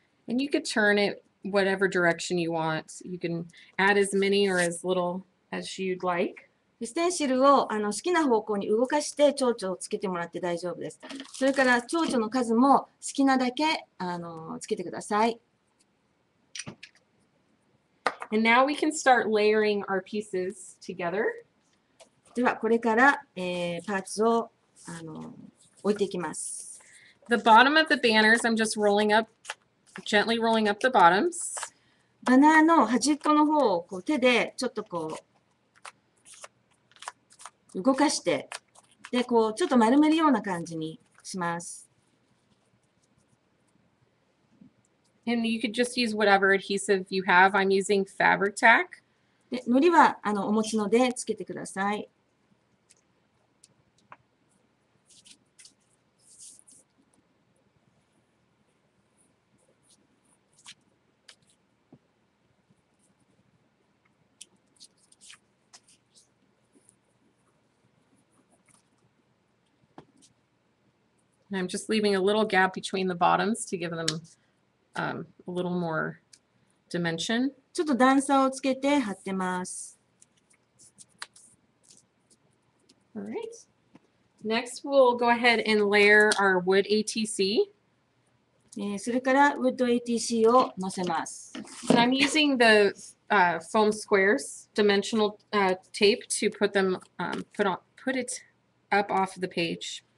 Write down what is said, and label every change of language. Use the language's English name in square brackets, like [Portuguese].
[English] And you could turn it whatever direction you want. You can add as many or as little as you'd like. [Japanese] ステンシルを好きな方向に動かして蝶々をつけてもらって大丈夫です。それから蝶々の数も好きなだけつけてください。 [English] And now we can start layering our pieces together. [Japanese] ではこれから、パーツを置いていきます。 [English] The bottom of the banners, I'm just gently rolling up the bottoms. [Japanese] バナーの端っこの方をこう手でちょっとこう動かして、でこうちょっと丸めるような感じにします。 [English] And you could just use whatever adhesive you have. I'm using fabric tack. [Japanese] で糊はお持ちのでつけてください。 [English] And I'm just leaving a little gap between the bottoms to give them a little more dimension. [Japanese] ちょっと段差をつけて貼ってます。 [English] All right. Next, we'll go ahead and layer our wood ATC. [Japanese] それからウッド ATC を乗せます。 [English] And I'm using the foam squares, dimensional tape to put it up off the page.